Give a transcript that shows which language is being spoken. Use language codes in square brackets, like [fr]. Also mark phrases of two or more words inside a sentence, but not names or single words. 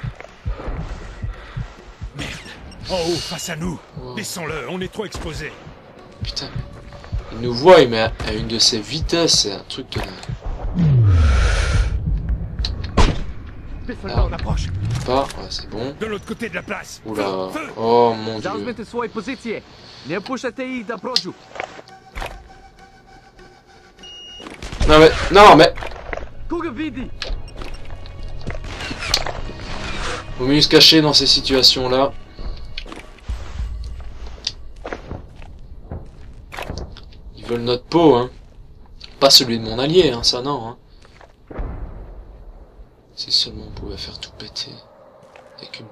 [fr] Merde. En haut, face à nous. Wow. Descends-le, on est trop exposés. Putain. Il nous voit, il met à une de ses vitesses, c'est un truc de... Des soldats en approche. Pas, ouais, c'est bon. De l'autre côté de la place. Oula. Feu. Oh mon dieu. [sr] Zauzmite svoje pozicije. Ne puštajte ih da prođu. [fr] Non mais... [sr] Koga vidi? [fr] Vaut mieux se cacher dans ces situations-là. Ils veulent notre peau, hein. Pas celui de mon allié, hein, ça non, hein. Si seulement on pouvait faire tout péter.